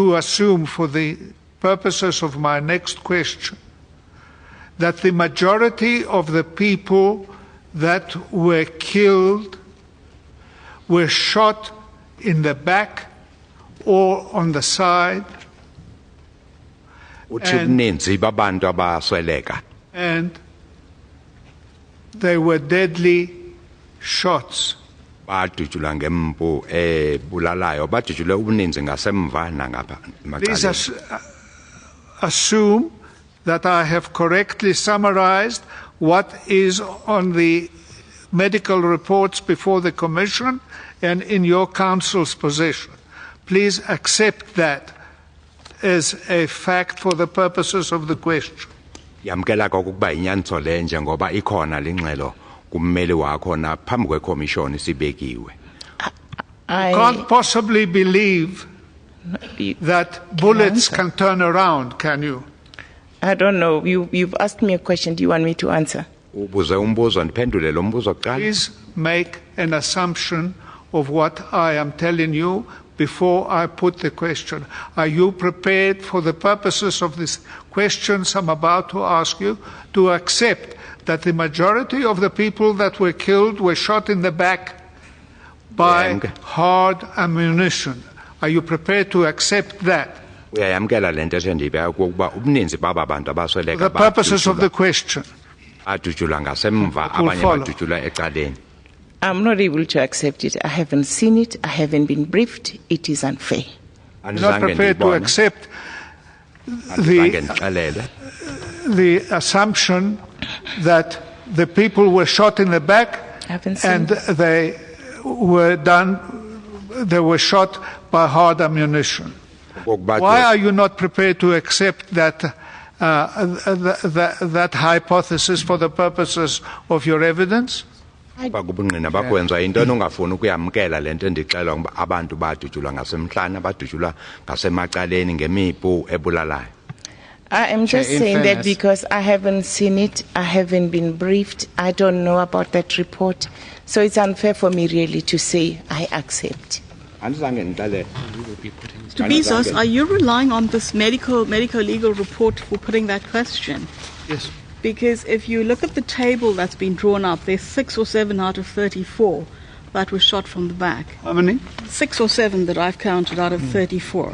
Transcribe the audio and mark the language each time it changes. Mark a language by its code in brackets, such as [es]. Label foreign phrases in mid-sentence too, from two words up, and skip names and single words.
[en] to assume, for the purposes of my next question, that the majority of the people that were killed were shot in the back or on the side, [xh] Uthi [en] and- [xh] ubuninzi babantu abasweleka [en] and they were deadly shots. [xh] badutshulwa ngempu ebulalayo badutshulwe ubuninzi ngasemva nangapha [en] Please [xh] emacaleni. [en] assume that I have correctly summarized what is on the medical reports before the Commission and in your Council's possession. Please accept that as a fact for the purposes of the question. [xh] Yamkela kokuba inyaniso le njengoba ikhona lingxelo kummeli wakho na phambi kwekomishoni sibekiwe. [en] I Can't possibly believe you- that bullets answer. can turn around, can you? I don't know. You've asked me a question. Do you want me to answer? [xh] Ubuze umbuzo ndiphendule lo mbuzo kuqala. [en] Please make an assumption of what I am telling you before I put the question. Are you prepared, for the purposes of this questions I'm about to ask you, to accept that the majority of the people that were killed were shot in the back by hard ammunition? Are you prepared to accept that? [xh] Uyayamkela lento esendibeka ukuba ubuninzi baba bantu abasweleka [en] For the purposes of the question. [xh] adutshulwa ngasemva [en] It will [xh] abanye [en] follow. [xh] badutshulwa eqaleni. [en] I'm not able to accept it. I haven't seen it. I haven't been briefed. It is unfair. You're not prepared to accept the assumption that the people were shot in the back I haven't seen and it. they were shot by hard ammunition. Why are you not prepared to accept that that hypothesis for the purposes of your evidence? [xh] bakubungqina bakwenza into ongafuni ukuyamkela lento endixela ngoba abantu badutshulwa ngasemhlanje badutshulwa ngasemacaleni ngemipu ebulalayo. [en] I am just in saying that fairness- because I haven't seen it, I haven't been briefed, I don't know about that report. So it's unfair for me really to say I accept. [xh] Andizange ndixele [en] Bezos, are you relying on this medical legal report for putting that question? Yes. Because if you look at the table that's been drawn up, there's 6 or 7 out of 34 that were shot from the back. How many? 6 or 7 that I've counted out of 34.